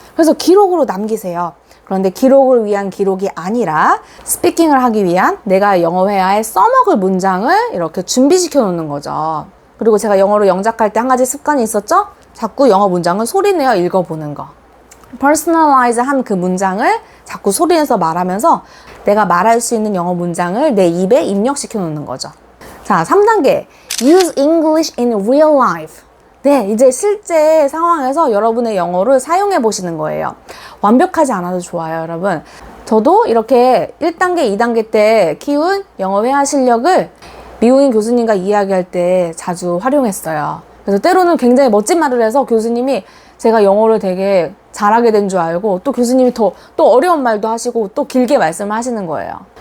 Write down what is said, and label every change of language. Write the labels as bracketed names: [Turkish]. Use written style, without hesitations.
[Korean] 그래서 기록으로 남기세요. 그런데 기록을 위한 기록이 아니라 스피킹을 하기 위한 내가 영어 회화에 써먹을 문장을 이렇게 준비시켜 놓는 거죠. 그리고 제가 영어로 영작할 때 한 가지 습관이 있었죠? 자꾸 영어 문장을 소리내어 읽어보는 거. personalize 한 그 문장을 자꾸 소리내서 말하면서 내가 말할 수 있는 영어 문장을 내 입에 입력시켜 놓는 거죠. 자, 3단계. [English] Use English in real life. [Korean] 네, 이제 실제 상황에서 여러분의 영어를 사용해 보시는 거예요. 완벽하지 않아도 좋아요, 여러분. 저도 이렇게 1단계, 2단계 때 키운 영어 회화 실력을 미국인 교수님과 이야기할 때 자주 활용했어요. 그래서 때로는 굉장히 멋진 말을 해서 교수님이 제가 영어를 되게 잘하게 된 줄 알고 또 교수님이 또 어려운 말도 하시고 또 길게 말씀을 하시는 거예요.